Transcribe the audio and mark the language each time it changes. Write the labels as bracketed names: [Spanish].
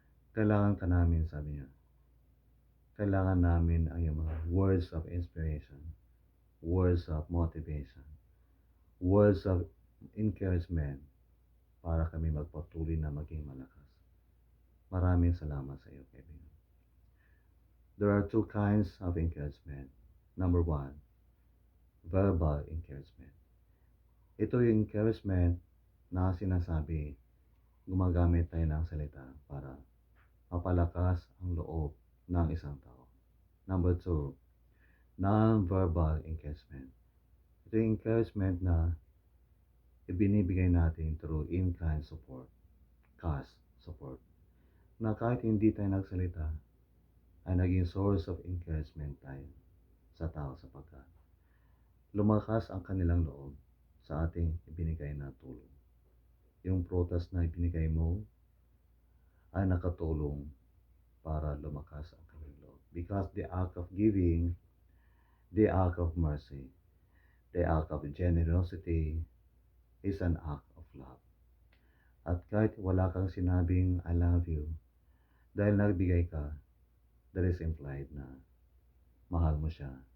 [Filipino] Kailangan ka namin, sabi niya. Kailangan namin ang iyong mga [English] words of inspiration, words of motivation, words of encouragement [Filipino] para kami magpatuloy na maging malakas. Maraming salamat sa iyo, kaibigan. [English] There are two kinds of encouragement. Number one, verbal encouragement. [Filipino] Ito yung encouragement na sinasabi, gumagamit tayo ng salita para mapalakas ang loob ng isang tao. [English] Number two, non-verbal encouragement. [Filipino] Ito yung encouragement na ibinibigay natin through in-kind support, cash support, na kahit hindi tayo nagsalita, ay naging source of encouragement tayo sa tao sapagkat lumakas ang kanilang loob sa ating ibinigay na tulong. Yung prutas na ibinigay mo ay nakatulong para lumakas ang kanilang loob. [English] Because the act of giving, the act of mercy, the act of generosity is an act of love. [Filipino] At kahit wala kang sinabing [English] I love you, [Filipino] dahil nagbigay ka, [English] that is implied [Filipino] na mahal mo siya.